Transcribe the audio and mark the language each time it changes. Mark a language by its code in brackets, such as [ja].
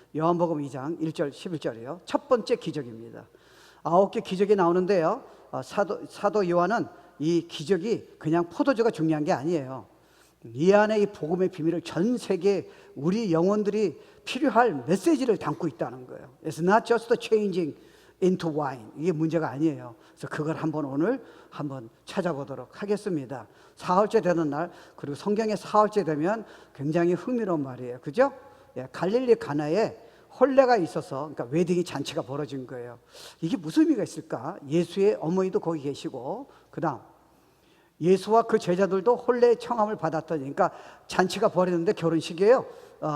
[ko] 요한복음 2장 1절 11절이요. 첫 번째 기적입니다. 9개 기적이 나오는데요. 사도 요한은 이 기적이 그냥 포도주가 중요한 게 아니에요. 이 안에 이 복음의 비밀을 전 세계 우리 영혼들이 필요할 메시지를 담고 있다는 거예요. [en] It's not just changing into wine. [ko] 이게 문제가 아니에요. 그래서 그걸 오늘 한번 찾아보도록 하겠습니다. 사흘째 되는 날, 그리고 성경에 사흘째 되면 굉장히 흥미로운 말이에요. 그죠? 갈릴리 가나에 혼례가 있어서, 그러니까 웨딩이 잔치가 벌어진 거예요. 이게 무슨 의미가 있을까? 예수의 어머니도 거기 계시고, 그 다음 예수와 그 제자들도 혼례의 청함을 받았더니, 그러니까 잔치가 벌어졌는데 결혼식이에요.